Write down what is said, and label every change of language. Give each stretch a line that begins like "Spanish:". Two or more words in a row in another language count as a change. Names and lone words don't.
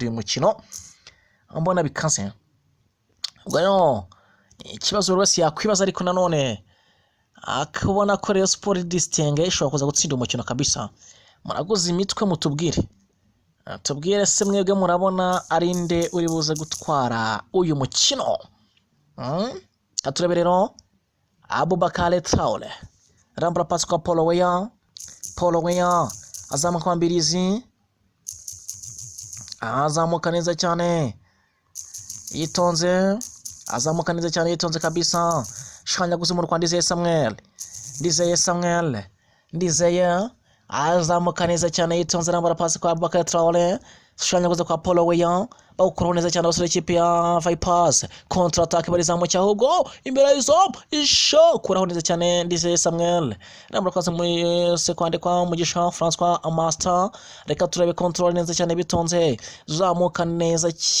Kinyarwanda: uyu mukino mbona bikaze ubwo no ikibazo rwose yakwibaza ariko nanone akabona ko Rayon Sport distinga ishobora kuza gutsinda umukino kabisa muraguze imitwe mutubwire tubwire se mwebwe murabona ari nde uri buze gutwara uyu mukino katurebe rero Abubakar Traore rambura pass kwa Paul Weah azamuka kwa Mbirizi azamuka neza cyane yitonze azamuka neza cyane yitonze kabisa shanyaguza mu Rwanda Ndizeye Samuel azamuka neza cyane yitonze rambura pass kwa Abubakar Traore shanyaguza kwa Paul Weah bawukuraho neza cyane abasore ikipe ya Vipers
French: kontra attaque
Kinyarwanda: barizamuka ahubwo imbere y'izo isho kuraho neza cyane Ndizeye Samuel rambura kwaza muri seconde kwa Mugisha François Master reka turebe control neza cyane bitonze zamuka neza